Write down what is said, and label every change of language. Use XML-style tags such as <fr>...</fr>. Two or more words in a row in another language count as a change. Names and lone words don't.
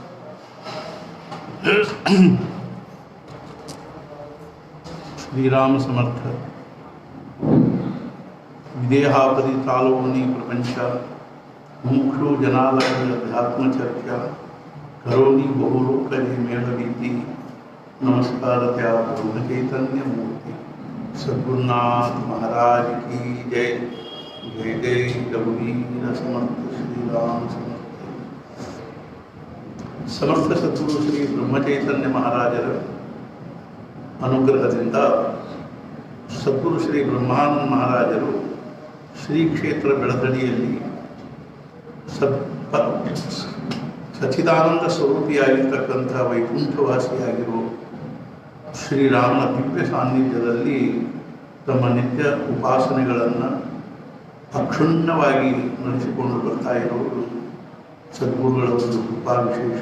<mr>श्री राम समर्थ विदेहापदी तालोनी प्रपंच मुमुक्षु जनालय अध्यात्म चर्चा करोनी बहुलोकले मेलवीति नमस्कार त्या ब्रह्म चैतन्य मूर्ति सद्गुरुनाथ महाराज की जय। जय जय रघुवीर समर्थ श्री राम समर्थ।</mr> <kn>ಸಮರ್ಥ ಸದ್ಗುರು ಶ್ರೀ ಬ್ರಹ್ಮಚೈತನ್ಯ ಮಹಾರಾಜರ ಅನುಗ್ರಹದಿಂದ ಸದ್ಗುರು ಶ್ರೀ ಬ್ರಹ್ಮಾನಂದ ಮಹಾರಾಜರು ಶ್ರೀ ಕ್ಷೇತ್ರ ಬೆಳದಡಿಯಲ್ಲಿ ಸಚ್ಚಿದಾನಂದ ಸ್ವರೂಪಿಯಾಗಿರ್ತಕ್ಕಂಥ ವೈಕುಂಠವಾಸಿಯಾಗಿರೋ ಶ್ರೀರಾಮನ ದಿವ್ಯ ಸಾನ್ನಿಧ್ಯದಲ್ಲಿ ತಮ್ಮ ನಿತ್ಯ ಉಪಾಸನೆಗಳನ್ನು ಅಕ್ಷುಣ್ಣವಾಗಿ ನಡೆಸಿಕೊಂಡು ಬರ್ತಾ ಇರೋರು ಸದ್ಗುರುಗಳ ಒಂದು ಕೃಪಾ ವಿಶೇಷ.</kn>